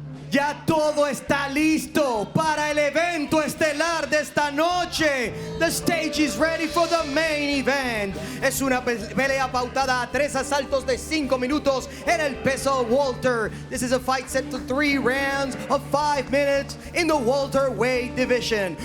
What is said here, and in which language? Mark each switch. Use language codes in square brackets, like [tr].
[es] Ya todo está listo para el evento estelar de esta noche. [en] The stage is ready for the main event. [es] Es una pelea pautada a 3 asaltos de 5 minutos en el peso welter. [en] This is a fight set to 3 rounds of 5 minutes in the welterweight division.